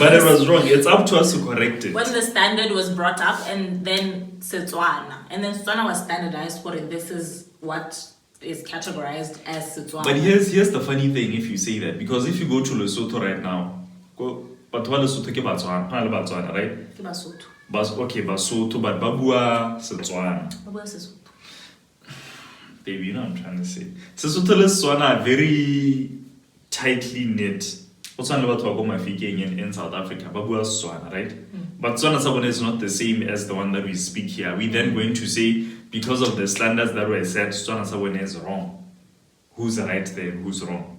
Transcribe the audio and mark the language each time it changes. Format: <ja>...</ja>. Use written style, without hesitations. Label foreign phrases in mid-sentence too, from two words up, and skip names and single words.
<en>But it was wrong. It's up to us to correct it. When the standard was brought up, and then Setswana, and then Setswana was standardized for it. This is what is categorized as Setswana. But here's the funny thing if you say that, because if you go to Lesotho right now, but what Lesotho</en> <tn>ke Batswana,</tn> <en>right?</en> <tn>Ke Basotho. Okay, Basotho, but Babua Setswana. Babua Sesotho.</tn> <en>Baby, you know what I'm trying to say.</en> <tn>Sesotho le Setswana</tn> <en>are very tightly knit. What's one about Mafikeng in South Africa?</en> <tn>Babua Setswana, right?</tn> <en>But</en> <tn>Setswana Sabona</tn> <en>is not the same as the one that we speak here. We then going to say, because of the standards that were set,</en> <tn>Setswana Sabona</tn> <en>is wrong. Who's right there? Who's wrong?</en>